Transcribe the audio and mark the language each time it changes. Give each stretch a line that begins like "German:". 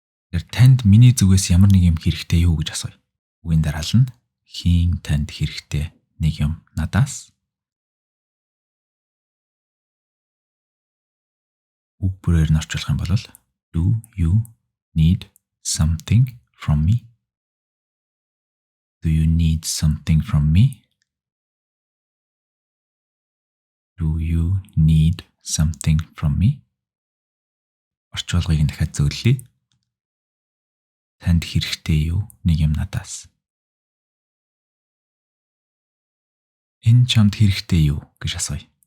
Mongolian: Тэр танд миний зүгээс ямар нэг юм хэрэгтэй юу гэж асууя. Үгийн дараал нь хийн танд хэрэгтэй нэг юм надаас. Үг бүрээр нь орчуулах юм бол
English: do you need something from me? Do you need something from me? Do you need something from me?
Mongolian: Орчуулгыг нь дахиад зөвлөе. Танд хэрэгтэй юу нэг юм надаас? Энэ чамд хэрэгтэй юу гэж асууя.